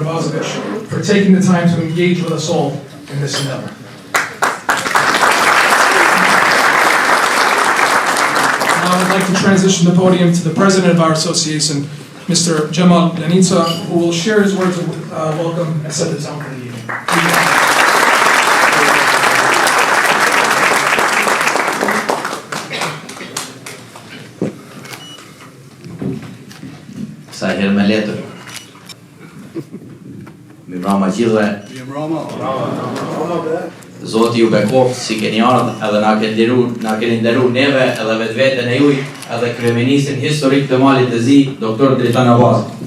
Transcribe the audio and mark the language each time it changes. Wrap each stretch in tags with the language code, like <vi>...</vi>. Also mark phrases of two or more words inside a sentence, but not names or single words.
<en>Abazovic for taking the time to engage with us all in this endeavor. Now I'd like to transition the podium to the president of our association, Mr. Cemal Lanica, who will share his words of welcome and set the tone for the evening.</en> <sq>Sa herë me letër. Mirëmbrëma gjithëve. Zoti ju bekoft si keni ardhur edhe na keni nderuar neve edhe vetveten e juaj edhe kryeministin historik të Malit të Zi, doktor Dritan Abazovic.</sq>